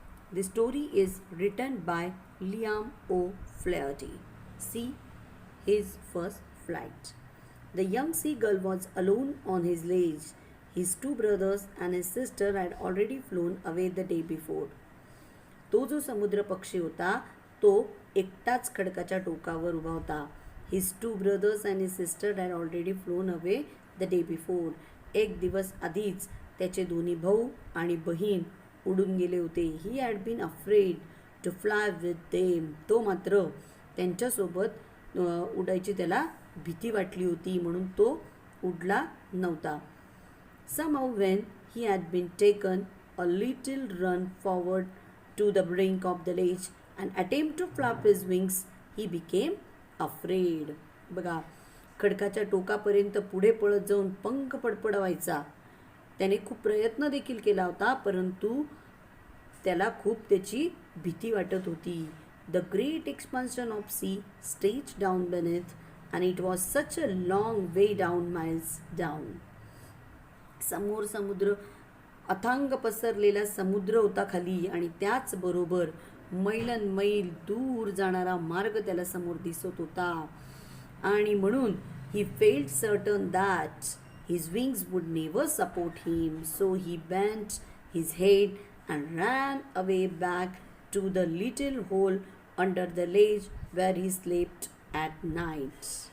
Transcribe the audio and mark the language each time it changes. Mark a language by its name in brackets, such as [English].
[English] The story is written by Liam O'Flaherty. See his first flight. The young seagull was alone on his ledge. His two brothers and his sister had already flown away the day before. [Marathi] तो जो समुद्र पक्षी होता तो एकटाच खडकाच्या टोकावर उभा होता. [English] His two brothers and his sister had already flown away the day before. [Marathi] एक दिवस आधीच त्याचे दोन्ही भाऊ आणि बहीण उडून गेले होते. [English] He had been afraid to fly with them. [Marathi] तो मात्र त्यांच्यासोबत उडायची त्याला भीती वाटली होती, म्हणून तो उडला नव्हता. [English] Somehow when he had been taken a little run forward to the brink of the ledge and attempt to flap his wings, he became afraid. [Marathi] बघा, खडकाच्या टोकापर्यंत पुढे पळत जाऊन पंख फडफडवायचा त्याने खूप प्रयत्न देखील केला होता, परंतु त्याला खूप त्याची भीती वाटत होती. [English] The great expansion of sea stretched down beneath, and it was such a long way down, miles down. [Marathi] समोर समुद्र, अथांग पसरलेला समुद्र होता खाली, आणि त्याचबरोबर मैलन मैल दूर जाणारा मार्ग त्याला समोर दिसत होता. आणि म्हणून [English] He felt certain that his wings would never support him, so he bent his head and ran away back to the little hole under the ledge where he slept at night.